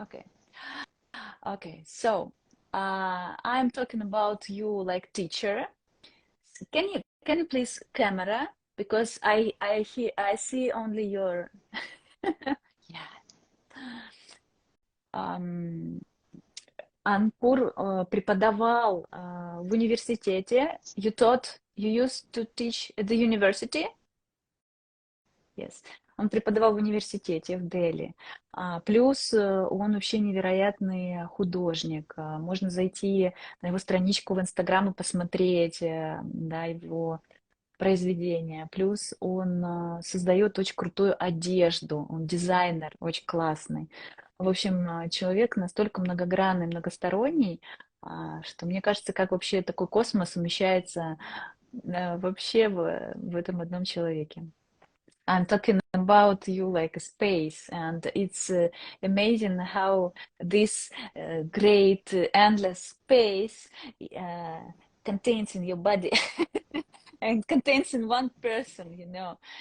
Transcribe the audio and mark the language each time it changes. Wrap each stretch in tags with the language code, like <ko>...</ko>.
<en>Okay. Okay. So I'm talking about you like teacher. Can you please camera, because I see only your yeah.</en> <ru>Анкур преподавал в университете.</ru> <en>You used to teach at the university? Yes.</en> <ru>Он преподавал в университете в Дели. Плюс он вообще невероятный художник. Можно зайти на его страничку в Инстаграм и посмотреть, да, его произведения. Плюс он создает очень крутую одежду. Он дизайнер, очень классный. В общем, человек настолько многогранный, многосторонний, что мне кажется, как вообще такой космос умещается вообще в этом одном человеке.</ru> <en>I'm talking about you like a space, and it's amazing how this great endless space contains in your body and contains in one person, you know.</en>